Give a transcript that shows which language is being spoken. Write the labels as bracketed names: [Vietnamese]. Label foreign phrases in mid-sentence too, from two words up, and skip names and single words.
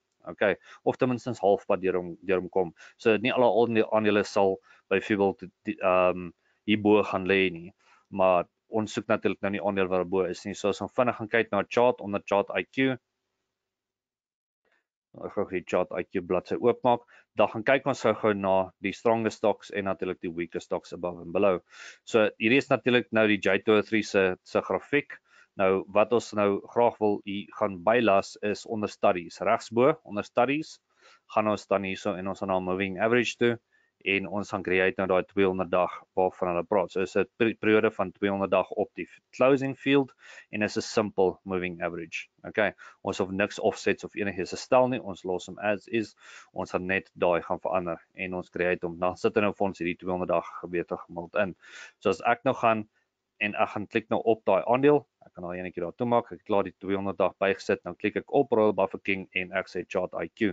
[Afrikaans] Okay, of ten minste halfpad deur hom kom. So nie alle aandele sal byvoorbeeld hierbo gaan lê nie, maar ons soek natuurlik nou nie aandele wat bo is nie. So as ons vinnig gaan kyk na 'n chart onder chart IQ, ek gaan die chart IQ bladsy oopmaak, dan gaan kyk ons gou na die [English] strongest stocks [Afrikaans] en natuurlik die [English] weakest stocks above and below. [Afrikaans] So hierdie is natuurlik nou die J203 se grafiek. Nou wat ons nou graag wil hier gaan bylas is onder studies. Regsbo onder studies gaan ons dan hierso en ons gaan na [English] moving average [Afrikaans] toe en ons gaan create nou daai 200 dag waarvan hulle praat. So is 'n periode van 200 dag op die [English] closing field [Afrikaans] en is 'n [English] simple moving average. [Afrikaans] Okay, ons hoef niks offsets of enigiets te stel nie. Ons los hom as is. Ons gaan net daai gaan verander en ons create hom. Dan sit hy nou vir ons hierdie 200 dag gebeurte gemiddeld in. So as ek nou gaan en ek gaan klik nou op daai aandeel. Ek kan al eenetjie daar toe maak. Ek het klaar die 200 dag bygesit. Nou klik ek op Royal Bafokeng en ek sê chart IQ.